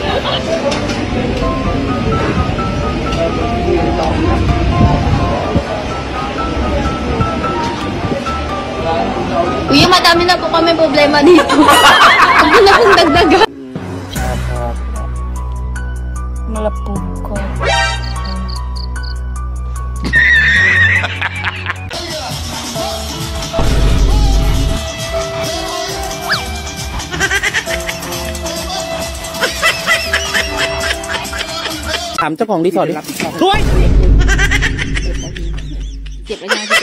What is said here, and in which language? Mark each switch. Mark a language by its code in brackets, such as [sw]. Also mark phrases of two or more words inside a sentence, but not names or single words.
[tl] Kuya, madami na po kami problema dito. Huwag mo na pong dagdagan. Malapog ko. [th] ถามเจ้าของรีสอร์ทดิช่วยเจ็บอะไรพี่